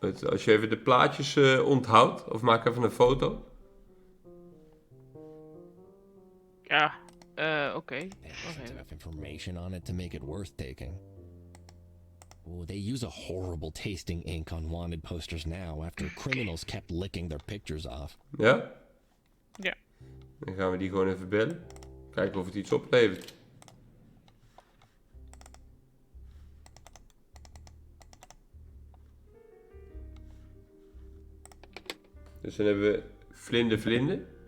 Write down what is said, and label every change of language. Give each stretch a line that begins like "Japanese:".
Dutch: Als je even de plaatjes onthoudt, of maak even een foto. Ja, oké.
English: There wasn't enough information on it to make it worth taking. Oh, they use a horrible tasting ink on wanted posters now after criminals kept licking their pictures off.
Dutch: Ja? Ja. Dan gaan we die gewoon even bellen. Kijken of het iets oplevert. Dus dan hebben we vlinder.